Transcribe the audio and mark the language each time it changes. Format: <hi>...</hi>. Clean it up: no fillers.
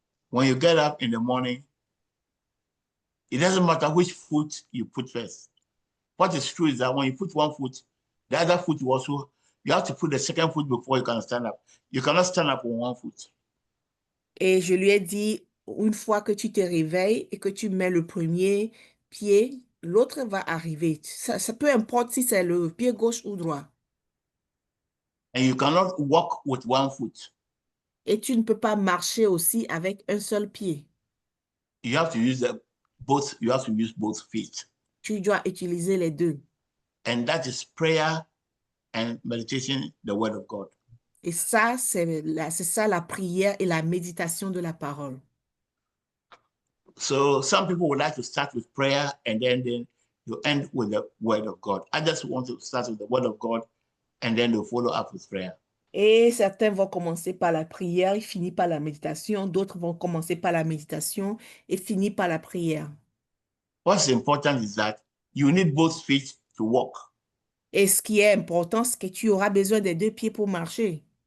<en>When you get up in the morning, it doesn't matter which foot you put first. What is true is that when you put one foot, the other foot you have to put the second foot before you can stand up. You cannot stand up on one foot.</en> <fr>Et je lui ai dit, une fois que tu te réveilles et que tu mets le premier pied, l'autre va arriver. Ça peu importe si c'est le pied gauche ou droit.</fr> <en>And you cannot walk with one foot.</en> <fr>Et tu ne peux pas marcher aussi avec un seul pied.</fr> <en>You have to use both feet.</en> <fr>Tu dois utiliser les deux.</fr> <en>And that is prayer and meditation, the word of God.</en> <fr>Et ça, c'est ça la prière et la méditation de la parole.</fr> <en>So some people would like to start with prayer and then you end with the word of God. Others want to start with the word of God and then they follow up with prayer.</en> <fr>Et certains vont commencer par la prière et finir par la méditation. D'autres vont commencer par la méditation et finir par la prière.</fr> <en>What's important is that you need both feet to walk.</en> <fr>Et ce qui est important, c'est que tu auras besoin des deux pieds pour marcher.</fr>